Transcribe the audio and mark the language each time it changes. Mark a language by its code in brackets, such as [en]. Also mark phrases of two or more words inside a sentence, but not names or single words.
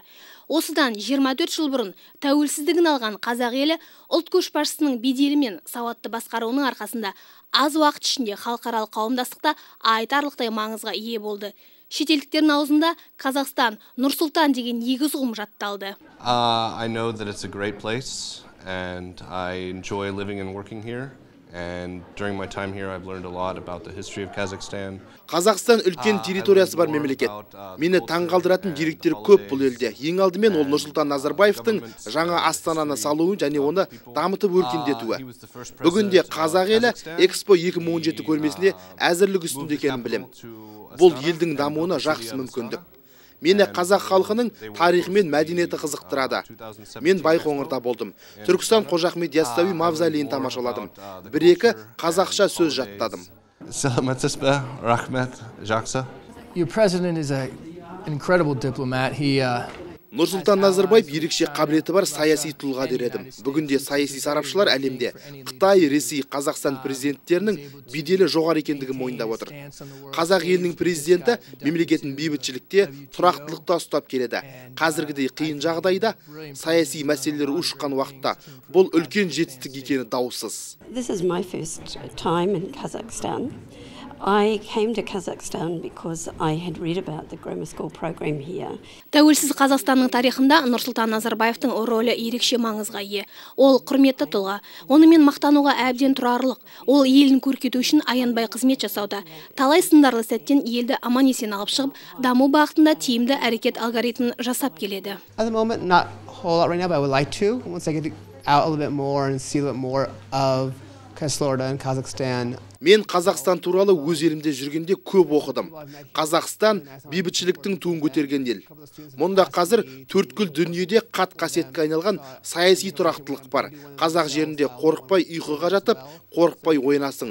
[kk] Осыдан 24 жыл бұрын тәуелсіздігін алған қазақ елі ұлт көшбасшысының беделі мен сауатты басқаруының арқасында аз уақыт ішінде халықаралық қауымдастықта айтарлықтай маңызға ие болды. Шетелдіктердің аузында Қазақстан, Нұр-Сұлтан деген егіз ұғым жатталды. [en] I know that it's a great place and I enjoy living and working here. And during my time here, I've learned a lot about the history of Kazakhstan. [kk] Қазақстан үлкен территориясы бар мемлекет. Мені таңғалдыратын деректер көп бұл елде. Ең алдымен ол Нұрсұлтан Назарбаевтың жаңа астананы салуы және оны дамытып өркендетуі. Бүгінде қазақ елі Экспо 2017 көрмесіне әзірлік үстінде екенін білем. Бұл елдің дамуына жақсы мүмкіндік. Мені қазақ халқының тарихы мен мәдениеті қызықтырады. Мен Байқоңырда болдым. Түркістан Қожа Ахмет Яссауи мавзолейін тамашаладым. Бір-екі қазақша сөз жаттадым. Саламатсыз ба, рахмет, жақсы. [en] Your president is an incredible diplomat. [kk] Нұрсұлтан Назарбаев ерекше қабілеті бар саяси тұлға дер едім. Бүгінде саяси сарапшылар әлемде Қытай, Ресей, Қазақстан президенттерінің беделі жоғары екендігі мойындап отыр. Қазақ елінің президенті мемлекетін бейбітшілікте, тұрақтылықта ұстап келеді. Қазіргідей қиын жағдайда саяси мәселелер ушыққан уақытта бұл үлкен жетістік екені даусыз. [en] This is my first time in Kazakhstan. I came to Kazakhstan because I had read about the grammar school program here. [kk] Тәуелсіз Қазақстанның тарихында Нұрсұлтан Назарбаевтың рөлі ерекше маңызға ие. Ол құрметті тұлға, онымен мақтануға әбден тұрарлық. Ол елін көркейту үшін аянбай қызмет жасауда. Талай сындарлы сәттен елді аман-есен алып шығып, даму бағытында тиімді әрекет алгоритмін жасап келеді. [en] At the moment, not a whole lot right now, but I would like to once I get out a little bit more and see a little bit more of Florida and Kazakhstan. [kk] Мен Қазақстан туралы өз елімде жүргенде көп оқыдым. Қазақстан бейбітшіліктің туын көтерген ел. Мұнда қазір төрткүл дүниеде қасиетке айналған саяси тұрақтылық бар. Қазақ жерінде қорықпай ұйқыға жатып, қорықпай ойнасың.